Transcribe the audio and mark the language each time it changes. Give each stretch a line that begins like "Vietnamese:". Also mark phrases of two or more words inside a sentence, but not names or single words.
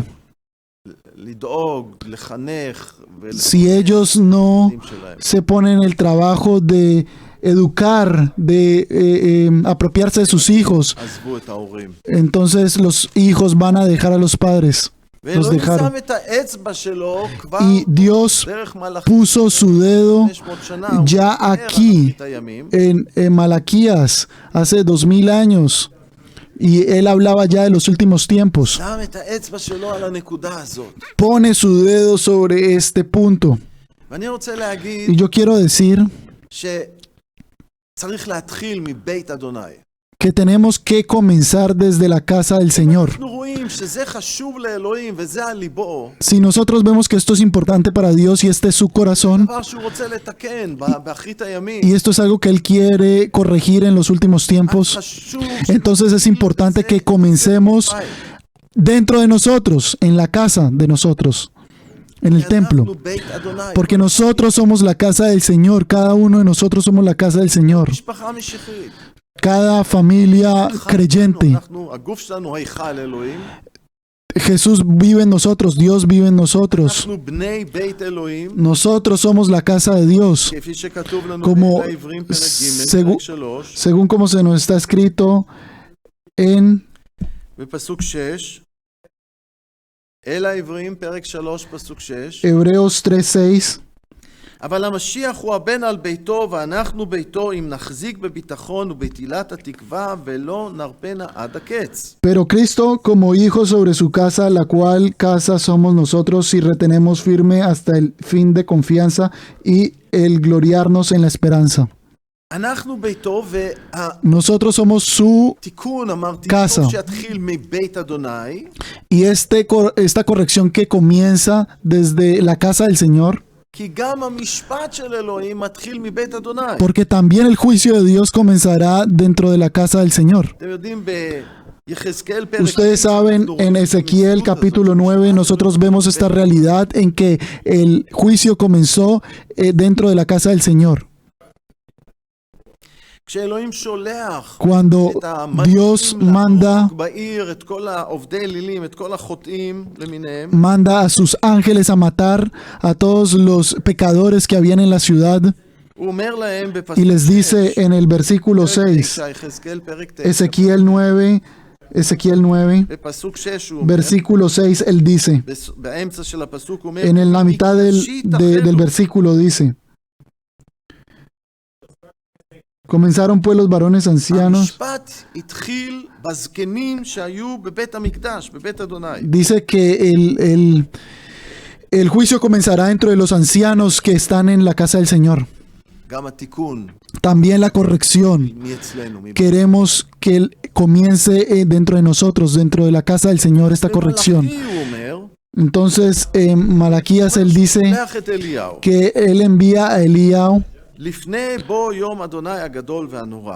Hebrew: לדאוג, לחנך
Spanish: Si ellos no
Hebrew: ולילדים שלהם.
Spanish: se ponen el trabajo de educar, de apropiarse de sus hijos,
Hebrew: עזבו את ההורים.
Spanish: entonces los hijos van a dejar a los padres. Los
Hebrew: ואלוהים
Spanish: dejaron.
Hebrew: שם את האצבע שלו כבר
Spanish: Y Dios
Hebrew: דרך מלאכים
Spanish: puso su dedo
Hebrew: 500 שנה. הוא
Spanish: ya
Hebrew: מדבר על
Spanish: aquí
Hebrew: אחרית הימים.
Spanish: en Malaquías hace 2000 años y él hablaba ya de los últimos tiempos.
Hebrew: שם את האצבע שלו על הנקודה הזאת.
Spanish: Pone su dedo sobre este punto.
Hebrew: ואני רוצה להגיד
Spanish: Y yo quiero decir
Hebrew: שצריך להתחיל מבית אדוני.
Spanish: que tenemos que comenzar desde la casa del Señor.
Hebrew: אנחנו רואים שזה חשוב לאלוהים וזה על ליבו.
Spanish: Si nosotros vemos que esto es importante para Dios y este es su corazón,
Hebrew: דבר שהוא רוצה לתקן באחרית הימים.
Spanish: y esto es algo que Él quiere corregir en los últimos tiempos,
Hebrew: חשוב
Spanish: entonces es importante que comencemos dentro de nosotros, en la casa de nosotros, en el templo.
Hebrew: אנחנו בית אדוני.
Spanish: Porque nosotros somos la casa del Señor, cada uno de nosotros somos la casa del Señor,
Hebrew: משפחה משיחית.
Spanish: cada familia creyente.
Hebrew: אנחנו, הגוף שלנו היכל אלוהים.
Spanish: Jesús vive en nosotros, Dios vive en nosotros.
Hebrew: אנחנו בני בית אלוהים.
Spanish: Nosotros somos la casa de Dios,
Hebrew: כפי שכתוב לנו
Spanish: como
Hebrew: בעברים פרק ג'
Spanish: segu-
Hebrew: פרק 3
Spanish: según como se nos está escrito en
Hebrew: בפסוק 6. אל העברים פרק 3 פסוק 6.
Spanish: Hebreos 3:6.
Hebrew: אבל המשיח הוא הבן על ביתו ואנחנו ביתו אם נחזיק בביטחון ובתהילת התקווה ולא נרפנה עד הקץ.
Spanish: Pero Cristo como hijo sobre su casa, la cual casa somos nosotros si retenemos firme hasta el fin de confianza y el gloriarnos en la esperanza.
Hebrew: אנחנו ביתו
Spanish: Nosotros somos su
Hebrew: והתיקון אמרתי
Spanish: casa.
Hebrew: טוב שיתחיל מבית אדוני.
Spanish: y esta corrección que comienza desde la casa del Señor,
Hebrew: כי גם המשפט של אלוהים מתחיל מבית אדוני.
Spanish: porque también el juicio de Dios comenzará dentro de la casa del Señor.
Hebrew: אתם יודעים ביחזקאל פרק
Spanish: Ustedes saben, en Ezequiel capítulo 9 nosotros vemos esta realidad en que el juicio comenzó dentro de la casa del Señor.
Hebrew: כשאלוהים שולח
Spanish: Cuando
Hebrew: את
Spanish: Dios
Hebrew: המלאכים
Spanish: manda,
Hebrew: להרוג בעיר את כל העובדי אלילים, את כל החוטאים למיניהם,
Spanish: manda a sus ángeles a matar a todos los pecadores que habían en la ciudad,
Hebrew: הוא אומר להם בפסוק
Spanish: y les dice
Hebrew: 6,
Spanish: en el versículo 6,
Hebrew: יחזקאל פרק 9,
Spanish: Ezequiel 9,
Hebrew: בפסוק 6 הוא אומר,
Spanish: versículo 6, él dice,
Hebrew: באמצע של הפסוק הוא אומר,
Spanish: en la mitad
Hebrew: "מקדשי
Spanish: del
Hebrew: תחלו".
Spanish: versículo dice, comenzaron pues los varones ancianos,
Hebrew: המשפט התחיל בזקנים שהיו בבית המקדש, בבית אדוני.
Spanish: dice que el juicio comenzará dentro de los ancianos que están en la casa del Señor.
Hebrew: גם התיקון
Spanish: También la corrección.
Hebrew: מאצלנו.
Spanish: Queremos que él comience dentro de nosotros, dentro de la casa del Señor, esta corrección.
Hebrew: במלאכי הוא אומר,
Spanish: Entonces, en Malaquías él dice
Hebrew: שולח את אליהו.
Spanish: que él envía a Eliao
Hebrew: לפני בוא יום אדוני הגדול והנורא.